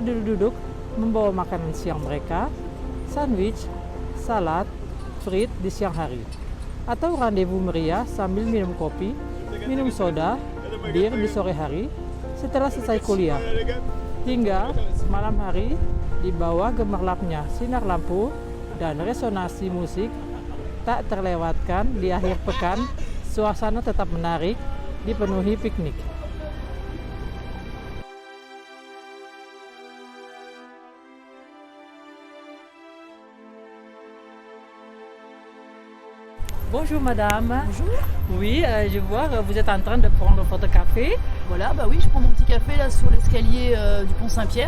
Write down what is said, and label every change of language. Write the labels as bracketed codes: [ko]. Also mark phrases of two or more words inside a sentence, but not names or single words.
[id] duduk-duduk membawa makanan siang mereka, sandwich, salad, frit di siang hari, atau randevu meriah sambil minum kopi, minum soda, bir di sore hari setelah selesai kuliah, hingga malam hari di bawah gemerlapnya sinar lampu dan resonansi musik tak terlewatkan di akhir pekan. Suasana tetap menarik, dipenuhi piknik. [fr] Bonjour madame. Bonjour. Oui, je vois que vous êtes en train de prendre votre café. Voilà, bah oui, je prends mon petit café là sur l'escalier du pont Saint-Pierre.